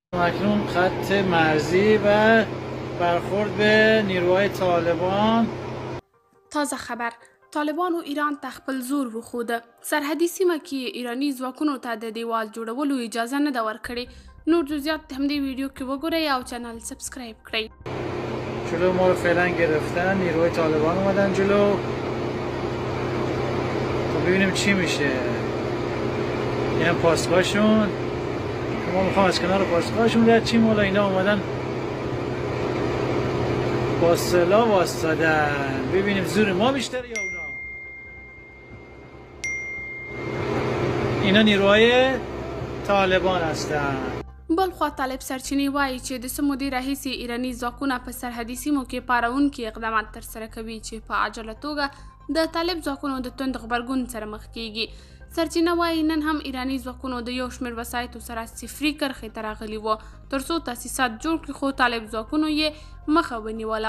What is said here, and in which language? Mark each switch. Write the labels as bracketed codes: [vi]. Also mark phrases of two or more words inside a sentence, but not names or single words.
[fa] اکنون خط مرزی و برخورد به نیروهای طالبان. [ps] تازه خبر: طالبان و ایران ته خپل زور وښوده. سرحدي سیمه کې ایراني ځواکونو ته د دیوال جوړولو اجازه نه ده ورکړې. نور جزئیات د همدې ویډیو کې وګورئ او [en] channel subscribe [ps] کړئ. [fa] جلو ما رو فعلا گرفتن، نیروهای طالبان اومدن جلو. خب ببینیم چی میشه. این پاسگاهشون، ما میخوام از کنار پاسگاهشون رد چیم. حالا اینا اومدن با سلاح واسطادن. ببینیم زور ما بیشتره یا اونا. اینا نیروهای طالبان هستن. [ps] بلخوا طالب سرچینې وایي چې د څه مودې راهیسې ایراني ځواکونه په سرحدي سیمو کې پاروونکي اقدامات ترسره کوي چې په عاجله توګه د طالب ځواکونو د توند غبرګون سره مخ کیږي. سرچینه وایي نن هم ایراني ځواکونو د یو شمېر وسایطو سره صفري کرښې ته راغلي وو ترڅو تاسیسات جوړ کړي، خو طالب ځواکونو یې مخه ونیوله.